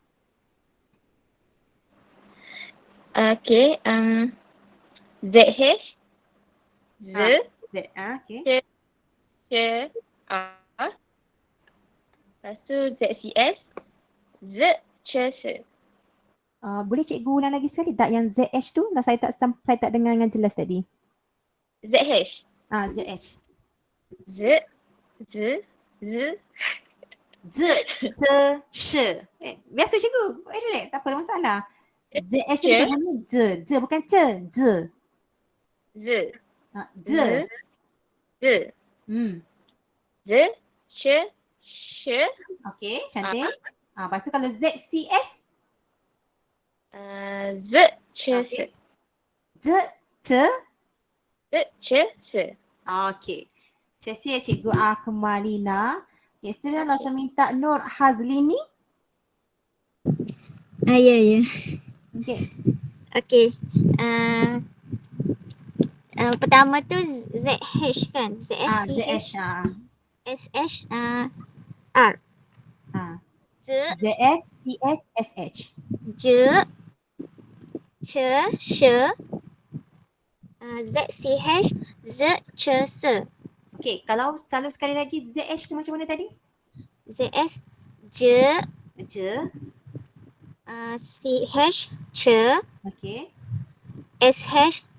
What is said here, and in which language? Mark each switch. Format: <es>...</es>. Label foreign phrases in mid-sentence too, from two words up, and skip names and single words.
<zh>Okey, ZH Z</zh> <ms>okey. C A. Lepas tu ZCS Z C S. Boleh cikgu ulang lagi sekali tak yang ZH tu? Saya tak dengar dengan jelas tadi.</ms> <zh>ZH ZH. Sh.</zh> <ms>Biasa cikgu. Relax, tak apa masalah. ZH tu kita bunyi Z bukan C.</ms> <zh>Z. Sh.</zh> <ms>Okey, cantik. Lepas tu kalau ZCS</ms> <zh>Z C S. Z C S.</zh> <ms>Okey. Terima cikgu Akmalina. Okay, seterusnya langsung minta Nur Hazlini. Ya. Okey. Pertama tu ZH kan?</ms> <zh>ZH, ZH. SH, R. ZH, CH, SH. J, C, Sh, ZCH, Z, C, S.</zh> <ms>Okey, kalau selalu sekali lagi ZH tu macam mana tadi?</ms> <zh>ZS, J, CH, C.</zh> <ms>Okey.</ms> <zh>SH, Sh.</zh>